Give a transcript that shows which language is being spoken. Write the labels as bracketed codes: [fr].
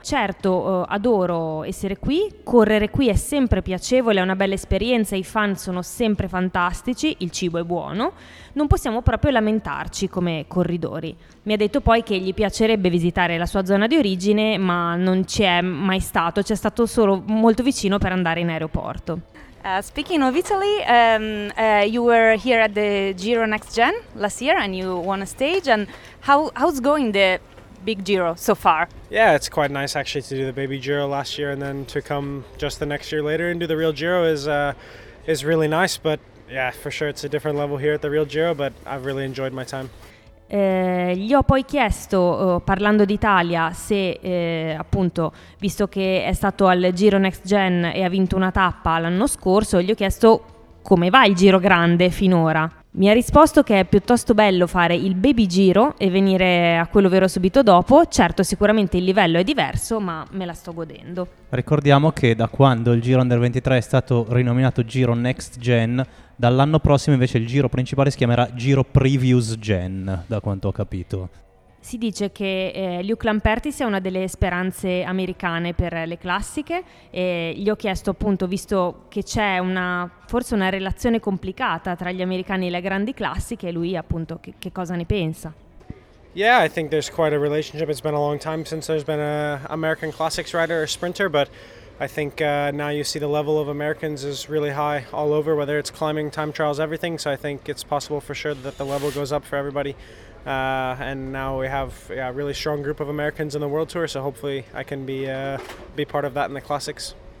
[it] Certo, adoro essere qui, correre qui è sempre piacevole, è una bella esperienza, i fan sono sempre fantastici, il cibo è buono, non possiamo proprio lamentarci come corridori. Mi ha detto poi che gli piacerebbe visitare la sua zona di origine, ma non ci è mai stato, ci è stato solo molto vicino per andare in aeroporto. [en] Speaking of Italy, you were here at the Giro Next Gen last year and you won a stage. And how's going the big Giro so far? Yeah, it's quite nice actually to do the baby Giro last year and then to come just the next year later and do the real Giro is really nice. But yeah, for sure it's a different level here at the real Giro, but I've really enjoyed my time. [it] Gli ho poi chiesto, parlando d'Italia, se appunto, visto che è stato al Giro Next Gen e ha vinto una tappa l'anno scorso, gli ho chiesto come va il Giro Grande finora. Mi ha risposto che è piuttosto bello fare il baby Giro e venire a quello vero subito dopo. Certo, sicuramente il livello è diverso, ma me la sto godendo. Ricordiamo che da quando il Giro Under 23 è stato rinominato Giro Next Gen, dall'anno prossimo invece il giro principale si chiamerà Giro Previous Gen, da quanto ho capito. Si dice che Luke Lamperti sia una delle speranze americane per le classiche, e gli ho chiesto appunto, visto che c'è forse una relazione complicata tra gli americani e le grandi classiche, lui appunto che cosa ne pensa. [en] Yeah, I think there's quite a relationship. It's been a long time since there's been an American classics rider or sprinter, but I think now you see the level of Americans is really high all over, whether it's climbing, time trials, everything. So I think it's possible for sure that the level goes up for everybody. And now we have a really strong group of Americans in the World Tour, so hopefully I can be part of that in the classics.